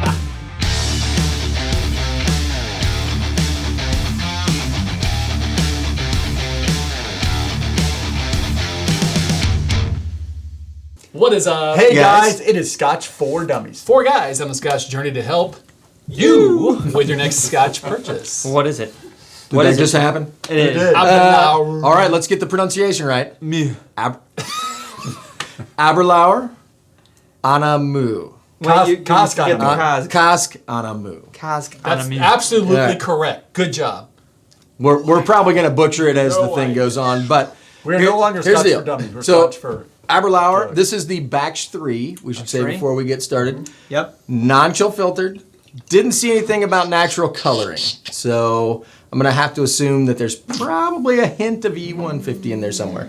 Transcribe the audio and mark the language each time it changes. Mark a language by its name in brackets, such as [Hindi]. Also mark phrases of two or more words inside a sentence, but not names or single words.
[English] What is up? Hey guys, it is Scotch for Dummies. 4 guys on the Scotch journey to help you with your next Scotch purchase. What is it? Did that just happen? It is. did. Aberlour. All right, let's get the pronunciation right. Me. Aberlour Annamh. Casg Annamh. Casg Annamh. Casg That's Annamh. absolutely Yeah. correct. Good job. We're probably going to butcher it as No the thing way. goes on, but We're no longer here's Scotch the deal. for Dummies. We're So, Scotch for... Aberlour, this is the batch 3, we should say three. before we get started. Yep. Non-chill filtered. Didn't see anything about natural coloring. So I'm going to have to assume that there's probably a hint of E150 in there somewhere.